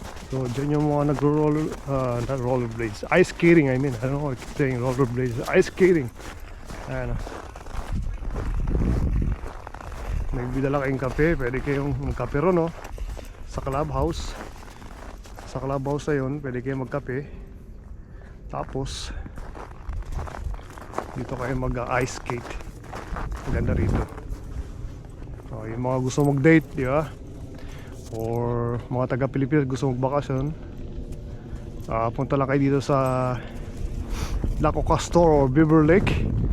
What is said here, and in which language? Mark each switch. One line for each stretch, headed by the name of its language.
Filipino: So dyan yung mga nagro-roller,
English: not rollerblades, ice skating I mean. I don't know what I keep saying rollerblades, ice skating.
Filipino: Ayan. Nagbidala kayong kape, pwede kayong magkape ron, no? Sa clubhouse. Sa clubhouse na yun, pwede kayong magkape. Tapos dito kayo mag-ice skate. Ganda rito. So, yung mga gusto mag-date, di ba? Or mga taga-Pilipinas gusto magbakasyon, punta lang kayo dito sa Lac Ocastor or Beaver Lake.